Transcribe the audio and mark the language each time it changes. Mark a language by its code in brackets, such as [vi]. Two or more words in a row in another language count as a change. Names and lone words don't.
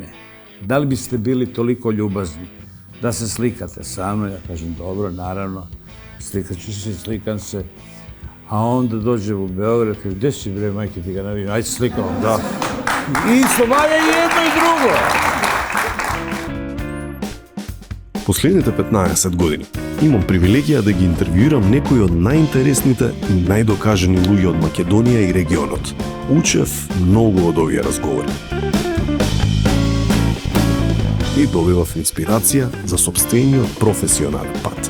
[sr] Da li biste bili toliko ljubazni da se slikate sa mnom? Ja kažem, dobro, naravno, slikat ću se, slikam se. A onda dođe u Beograd, kaže, gde si bre, majke ti ga ne vidim, ajde slikamo, da. I Slovaja jedno i drugo. [mk] Последните 15 години имам привилегија да ги интервјуирам некои од најинтересните и најдокажани луѓе од Македонија и регионот. Учев многу од овие разговори. И добивав инспирација за сопствениот професионален пат.